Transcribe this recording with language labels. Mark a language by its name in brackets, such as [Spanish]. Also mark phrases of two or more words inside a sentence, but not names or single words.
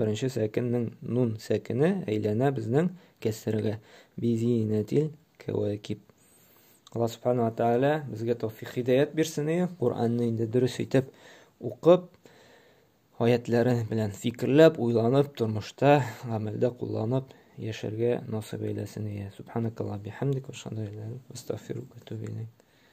[Tatar] Беренче сәкеннең нун сәкене әйләнә безнең кәсергә. [Arabic] بزينة الكواكب. [Tatar] Аллаһ [Arabic] سبحانه وتعالى [Tatar] безгә тәүфыйк һидаят бирсен. Куранны инде дөрес итеп укып, аятлары белән фикерләп, уйланып, тормышта, гамәлдә кулланып яшәргә насыйп әйләсен. [Arabic] سبحانك اللهم وبحمدك وأشهد أن لا إله إلا أنت، أستغفرك وأتوب إليك.